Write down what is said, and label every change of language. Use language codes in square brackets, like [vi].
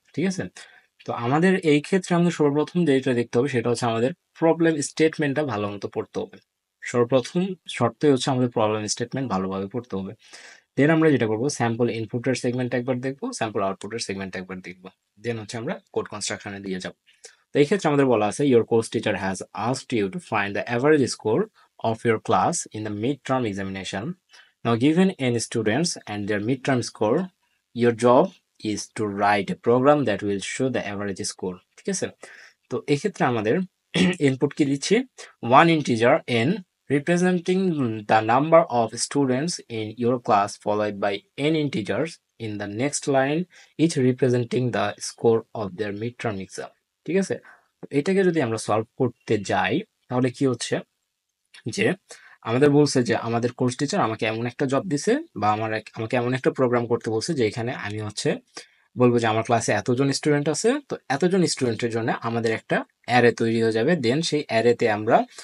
[bn] ঠিক আছে, তো আমাদের এই ক্ষেত্রে আমাদের সর্বপ্রথম যেটা দেখতে হবে সেটা হচ্ছে আমাদের প্রবলেম স্টেটমেন্টটা ভালো মতো পড়তে হবে। সর্বপ্রথম শর্তই হচ্ছে আমাদের প্রবলেম স্টেটমেন্ট ভালোভাবে পড়তে হবে। দেন আমরা যেটা করবো, স্যাম্পল ইনপুটের সেগমেন্ট একবার দেখবো, স্যাম্পল আউটপুটের সেগমেন্ট একবার দেখবো, দেন হচ্ছে আমরা কোড কনস্ট্রাকশনে দিয়ে যাবো। [en] তো এই ক্ষেত্রে আমাদের বলা আছে, your course teacher has asked you to find the average score of your class in the midterm examination. Now given n students and their midterm score, your job is to write a program that will show the average score. [bn] ঠিক আছে, তো এক্ষেত্রে আমাদের input কি দিচ্ছি, [en] one integer n representing the number of students in your class followed by n integers in the next line each representing the score of their midterm exam. [bn] ঠিক আছে, এটাকে যদি আমরা সলভ করতে যাই তাহলে কি হচ্ছে, যে আমাদের বলছে যে আমাদের কোর্স টিচার আমাকে এমন একটা জব দিছে বা আমাকে এমন একটা প্রোগ্রাম করতে বলছে যে এখানে আমি হচ্ছে বলবো যে আমার ক্লাসে এতজন স্টুডেন্ট আছে, তো এতজন স্টুডেন্টের জন্য আমাদের একটা অ্যারে তৈরি হয়ে যাবে, দেন সেই অ্যারেতে আমরা